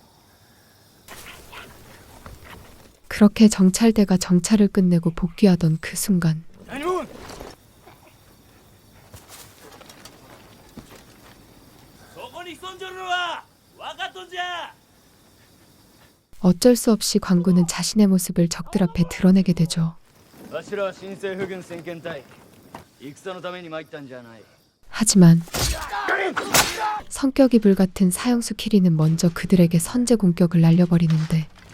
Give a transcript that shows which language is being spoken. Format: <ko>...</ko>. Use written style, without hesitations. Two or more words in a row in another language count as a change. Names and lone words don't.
<ko>그렇게 정찰대가 정찰을 끝내고 복귀하던 그 순간 어쩔 수 없이 광군은 자신의 모습을 적들 앞에 드러내게 되죠.</ko> <ja>わしらは新政府軍先遣隊戦のために参ったんじゃない</ja> <ko>하지만 성격이 불같은 사형수 키리는 먼저 그들에게 선제 공격을 날려버리는데</ko>